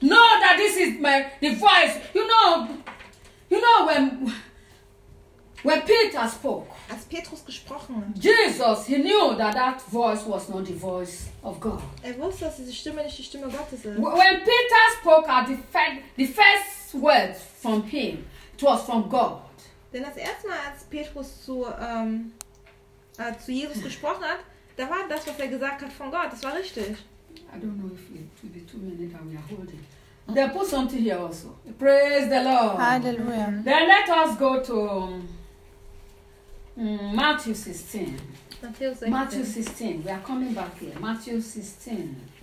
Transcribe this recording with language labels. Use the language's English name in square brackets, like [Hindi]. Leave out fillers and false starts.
[English] Know that this is the voice. You know when When Peter spoke, [German] als Petrus gesprochen hat, [English] Jesus, he knew that that voice was not the voice of God. [German] Er wusste, dass diese Stimme nicht die Stimme Gottes ist. [English] When Peter spoke, at the first words from him, it was from God. [German] Denn das erste Mal, als Petrus zu Jesus gesprochen hat, da war das, was er gesagt hat, von Gott. Das war richtig. [English] I don't know if it will be 2 minutes and we are holding. They put something here also. Praise the Lord. [German] Hallelujah. [English] Then let us go to Matthew 16. Matthew 16. We are coming back here. Matthew 16.